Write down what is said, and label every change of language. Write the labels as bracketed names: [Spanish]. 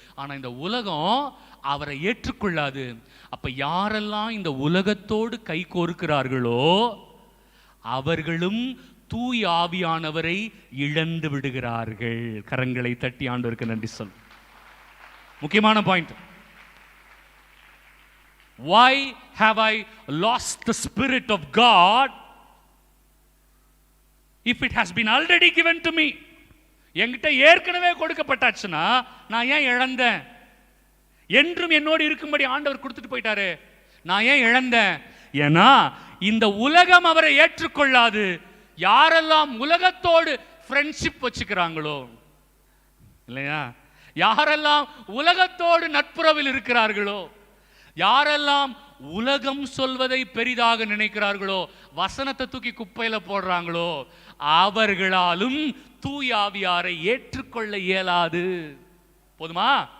[Tamil] ஆனா இந்த உலகம் அவரை ஏற்றுக்கொள்ளாது. அப்ப யாரெல்லாம் இந்த உலகத்தோடு கை கோர்க்கிறார்களோ அவர்களும் தூய ஆவியானவரை இழந்து விடுகிறார்கள். கரங்களை தட்டி ஆண்டவருக்கு நன்றி சொல். முக்கியமான point. [English] Why have I lost the Spirit of God if it has been already given to me? [Tamil] என்கிட்ட ஏற்கனவே கொடுக்கப்பட்டாச்சுன்னா நான் ஏன் இழந்தேன்? என்றும் என்னோடு இருக்கும்படி ஆண்டவர் கொடுத்துட்டு போயிட்டாரு, நான் ஏன் இழந்தேன்? ஏன்னா இந்த உலகம் அவரை ஏற்றுக்கொள்ளாது. யாரெல்லாம் உலகத்தோடு ஃப்ரெண்ட்ஷிப் வச்சுக்கிறாங்களோ, இல்லையா, யாரெல்லாம் உலகத்தோடு நட்புறவில் இருக்கிறார்களோ, யாரெல்லாம் உலகம் சொல்வதை பெரிதாக நினைக்கிறார்களோ, வசனத்தை தூக்கி குப்பையில போடுறாங்களோ, அவர்களாலும் தூய ஆவியாரை ஏற்றுக்கொள்ள இயலாது. போதுமா?